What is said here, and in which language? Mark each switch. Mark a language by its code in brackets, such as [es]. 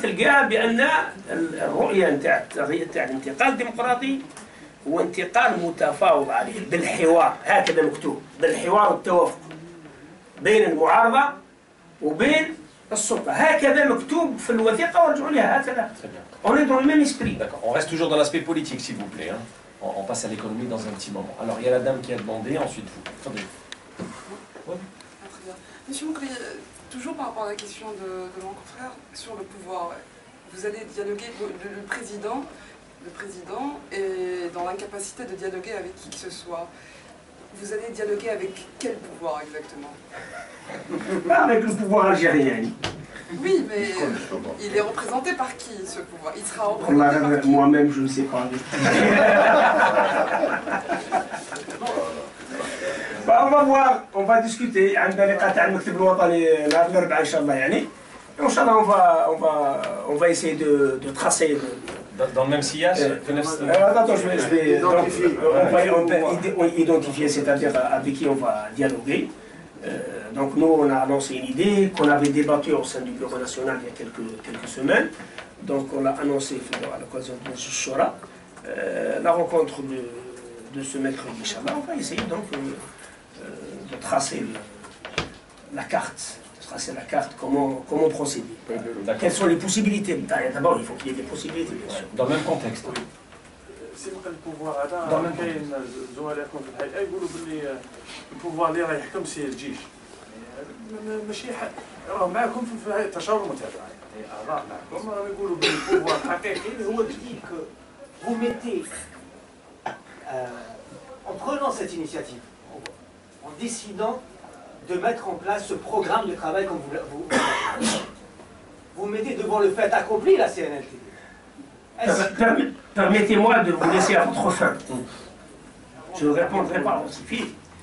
[ar] تلقاها بأن الرؤية نتاع الانتقال الديمقراطي هو انتقال متفاوض عليه بالحوار. هكذا مكتوب، بالحوار والتوافق بين المعارضة وبين السلطة. هكذا مكتوب في الوثيقة ورجعوا لها هكذا. [fr] On est dans le même esprit. D'accord. On reste toujours dans l'aspect politique, s'il vous plaît. Hein. On passe à l'économie dans un petit moment. Alors, il y a la dame qui a demandé, ensuite vous. Attendez. Ouais. Ah, très bien. Monsieur Moukri, toujours par rapport à la question de mon confrère sur le pouvoir, vous allez dialoguer, le président est dans l'incapacité de dialoguer avec qui que ce soit. Vous allez dialoguer avec quel pouvoir exactement? Avec le pouvoir algérien. Oui, mais il est représenté par qui ce pouvoir? Il sera représenté par qui? Moi-même, je ne sais pas. On va voir, on va discuter. [ar] عندنا لقاء تاع المكتب الوطني نهار الأربعاء إن شاء الله يعني. [fr] Et Inch'Allah, on va essayer de tracer. Dans le même sillage Attends, je vais on va identifier, c'est-à-dire avec qui on va dialoguer. Donc nous, on a annoncé une idée qu'on avait débattue au sein du Bureau national il y a quelques semaines. Donc on l'a annoncé à l'occasion de Shura. La rencontre de ce mercredi, Inch'Allah, on va essayer donc de tracer la carte. C'est la carte, comment procéder. Quelles sont les possibilités? D'abord, il faut qu'il y ait des possibilités, bien sûr. Dans le même contexte. [ar] سبق البوفوار هذا كاين زملائكم في الهيئه يقولوا باللي البوفوار اللي راه يحكم سي الجيش ماشي راه معكم في هيئه التشاور المتابعه يعني اعضاء معكم راهم يقولوا باللي البوفوار الحقيقي هو الجيش. [fr] Vous mettez, en prenant cette initiative, en décidant de mettre en place ce programme de travail comme vous mettez devant le fait accompli la CNLT. Permettez-moi de vous laisser à votre fin. Je ne répondrai pas aussi vite.